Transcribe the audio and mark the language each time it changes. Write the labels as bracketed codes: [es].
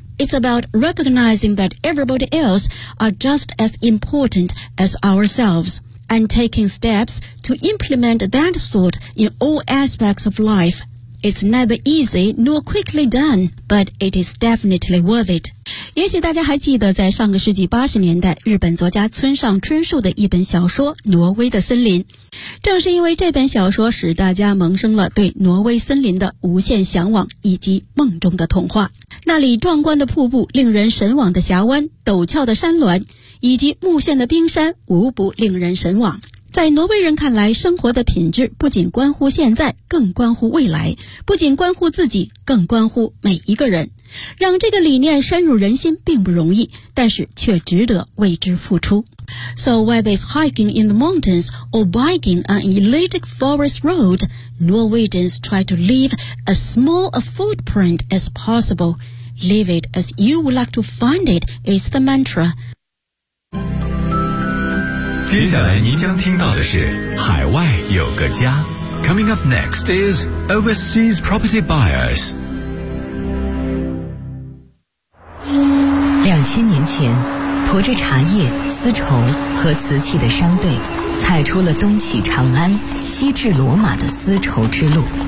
[en] It's about recognizing that everybody else are just as important as ourselves, and taking steps to implement that thought in all aspects of life. It's neither easy nor quickly done, but it is definitely worth it. [zh] 也许大家还记得在上个世纪80年代日本作家村上春树的一本小说《挪威的森林》，正是因为这本小说使大家萌生了对挪威森林的无限向往以及梦中的童话。那里壮观的瀑布、令人神往的峡湾、陡峭的山峦以及目眩的冰山无不令人神往。在挪威人看来，生活的品质不仅关乎现在，更关乎未来，不仅关乎自己，更关乎每一个人。让这个理念深入人心并不容易，但是却值得为之付出。 [en] So whether it's hiking in the mountains or biking on an elitic forest road, Norwegians try to leave as small a footprint as possible. Leave it as you would like to find it is the mantra. [zh] 接下来您将听到的是海外有个家。 [en] Coming up next is Overseas Property Buyers。 [zh] 2000年前，驮着茶叶、丝绸和瓷器的商队，踩出了东起长安、西至罗马的丝绸之路。